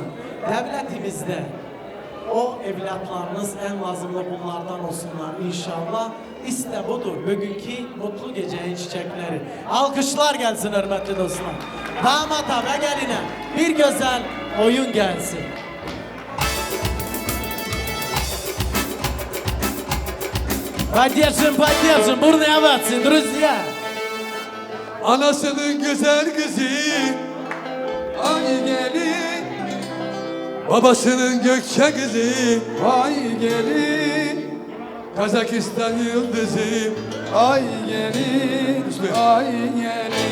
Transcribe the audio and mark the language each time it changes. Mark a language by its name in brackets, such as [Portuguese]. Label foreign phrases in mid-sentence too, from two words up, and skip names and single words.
[Turkish] Devletimizde o evlatlarınız en lazımlı bunlardan olsunlar inşallah. İşte budur bugünkü mutlu gecenin çiçekleri. Alkışlar gelsin hürmetli dostlar. Damata ve geline bir güzel oyun gelsin. [Russian] Поддержим, бурные овации, друзья. [Turkish] Anasının güzel kızı ay gelin, babasının gökçe kızı ay gelin, Kazakistan yıldızı ay gelin, ay gelin.